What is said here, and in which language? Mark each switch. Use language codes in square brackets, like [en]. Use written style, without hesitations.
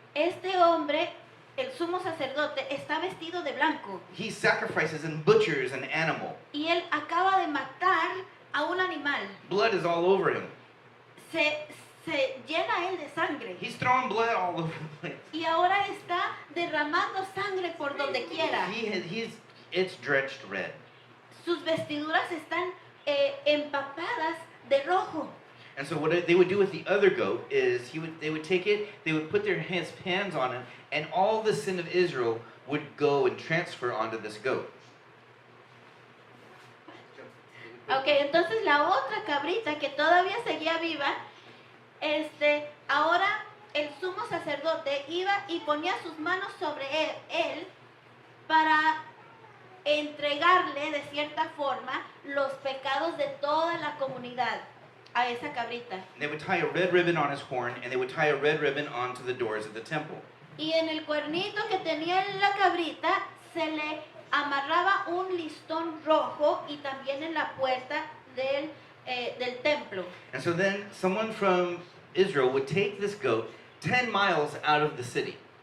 [es] Este hombre, el sumo sacerdote, está vestido de blanco [en] He sacrifices and butchers an animal. [es] y él acaba de matar a un animal. [en] Blood is all over him. [es] Se llena él de sangre [en] He's throwing blood all over the place. [es] y ahora está derramando sangre por donde quiera. [en] It's drenched red. [es] Sus vestiduras están empapadas de rojo. [en] And so what they would do with the other goat is they would take it, they would put their hands on him, and all the sin of Israel would go and transfer onto this goat. [es] Ok, entonces la otra cabrita que todavía seguía viva, ahora el sumo sacerdote iba y ponía sus manos sobre él para entregarle de cierta forma los pecados de toda la comunidad a esa cabrita. [en] They would tie a red ribbon on his horn, and they would tie a red ribbon onto the doors of the temple. [es] Y en el cuernito que tenía la cabrita se le amarraba un listón rojo y también en la puerta del templo. [en] And so then someone from Israel would take this goat 10 miles out of the city.